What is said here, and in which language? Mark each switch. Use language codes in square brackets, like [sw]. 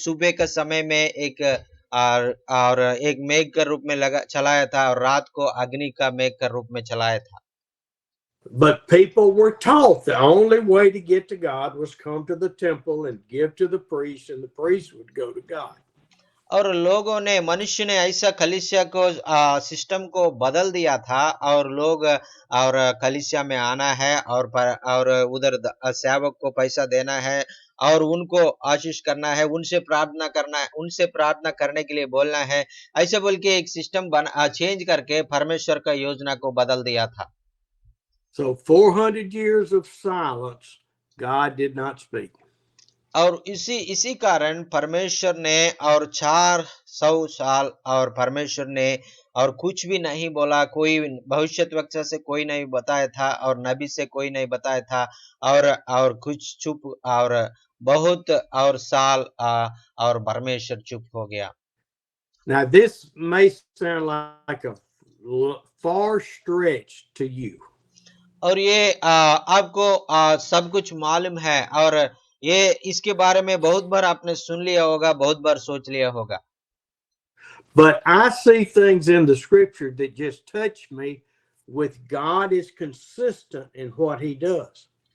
[hi] सुबह के समय में एक और एक मेघ के रूप में चलाया था, और रात को अग्नि का मेघ के रूप में चलाया था। [en] But people were taught the only way to get to God was come to the temple and give to the priest, and the priest would go to God. [hi] और लोगों ने, मनुष्य ने ऐसा कलीसिया को सिस्टम को बदल दिया था, और लोग और कलीसिया में आना है और उधर सेवक को पैसा देना है और उनको आशीष करना है, उनसे प्रार्थना करना है, उनसे प्रार्थना करने के लिए बोलना है, ऐसे बोल के एक सिस्टम चेंज करके परमेश्वर का योजना को बदल दिया था। [en] So 400 years of silence, God did not speak. [hi] और इसी कारण परमेश्वर ने और 400 साल और परमेश्वर ने और कुछ भी नहीं बोला। कोई भविष्यद्वक्ता से कोई नहीं बताया था, और नबी से कोई नहीं बताया था, और कुछ चुप, और बहुत और साल और परमेश्वर चुप हो गया। [en] Now this may sound like a far stretch to you. [hi] और ये आपको सब कुछ मालूम है, और ये इसके बारे में बहुत बार आपने सुन लिया होगा, बहुत बार सोच लिया होगा। [en] But I see things in the scripture that just touch me with God is consistent in what he does.